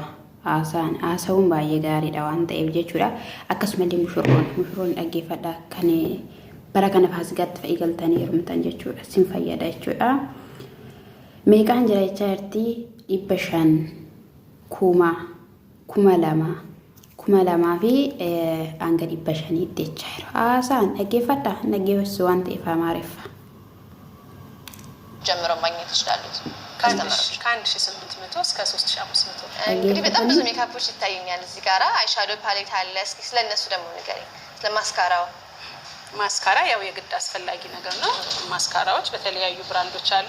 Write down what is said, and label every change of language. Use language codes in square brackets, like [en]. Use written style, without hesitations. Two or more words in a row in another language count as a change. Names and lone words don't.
[om] Haasawuun baay'ee gaariidha waan ta'eef jechuudha akkasumallee mushurroon dhaggeeffadha kan bara kana faasigaatti fa'i galtanii hirmatan jechuudha sin fayyada jechuudha meeqaan jira jechaa jirti 500 2,000 fi hanga 500 jechaa jiru haasaan dhaggeeffadha dhaggeessu waan ta'eef amaareffa [am] ጀምሮ ማግኘት ይችላሉ ከ1800 እስከ 3500 እንግዲህ በጣም ብዙ ሜካፖች ይታዩኛል እዚህ ጋራ አይሻዶ ፓሌት አለ እስኪ ስለነሱ ደግሞ ንገሪኝ ስለማስካራው ማስካራ ያው የግድ አስፈላጊ ነገር ነው ማስካራዎች በተለያዩ ብራንዶች አሉ